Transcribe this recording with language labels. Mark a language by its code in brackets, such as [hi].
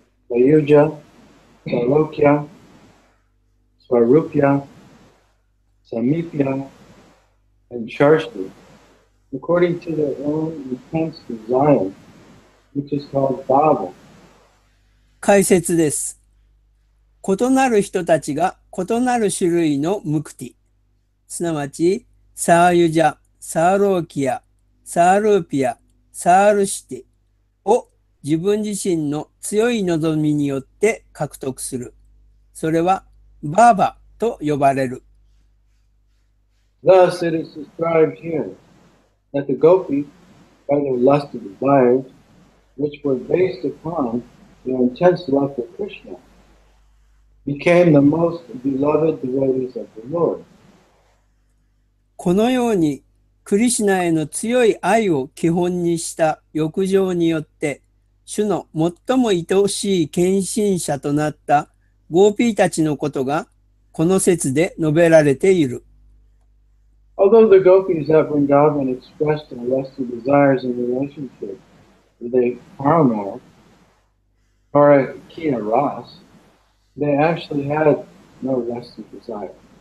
[en] Vayuja, Sarokya, Swarupya, Samipya, and Sharshti, according to their own intense desire, which is called bhava. [ja] 解説です。異なる人たちが異なる種類のムクティ、すなわちサーユジャ、サーローキア、サールーピア、サールシティを自分自身の強い望みによって獲得する。それはバーバと呼ばれる。 [en] Thus it is described here that the gopis, by their lusty desires, which were based upon their intense love for Krishna, became the most beloved devotees of the Lord. [ja] このようにクリシュナへの強い愛を基本にした欲情によって主の最も愛しい献身者となったゴーピーたちのことがこの説で述べられている。 [en] Although the gopis at Vrindavan expressed their lusty desires in relationship with a kāmād or a kiya ras, they actually had no lusty desire.